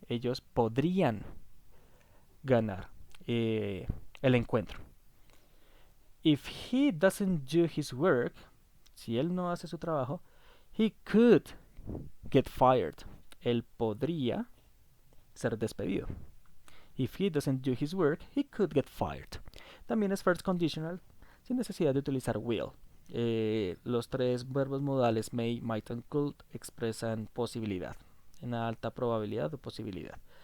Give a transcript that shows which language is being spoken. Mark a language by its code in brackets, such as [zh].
[es] Ellos podrían ganar el encuentro. [en] If he doesn't do his work, [es] si él no hace su trabajo, [en] he could get fired. [es] Él podría ser despedido. [en] If he doesn't do his work, he could get fired. [es] También es first conditional, sin necesidad de utilizar will. Los tres verbos modales may, might and could expresan posibilidad, una alta probabilidad o posibilidad.